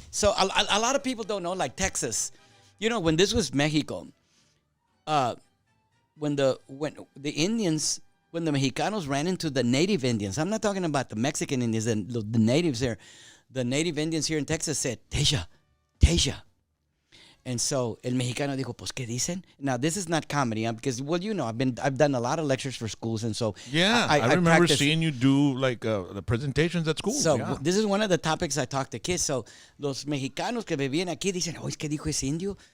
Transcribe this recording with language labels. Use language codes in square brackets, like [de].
[en] So a lot of people don't know, like Texas. When this was Mexico, when the Indians, when the Mexicanos ran into the native Indians, I'm not talking about the Mexican Indians, the natives there. The native Indians here in Texas said, Teja, Teja. And so [es] el mexicano dijo, pues ¿qué dicen? [en] Now this is not comedy, because I've done a lot of lectures for schools, and so yeah, I remember practice. seeing you do like the presentations at school. So yeah. this is one of the topics I talk to kids. [es] So los mexicanos que vivían aquí dicen, oh, ¿qué dijo ese indio?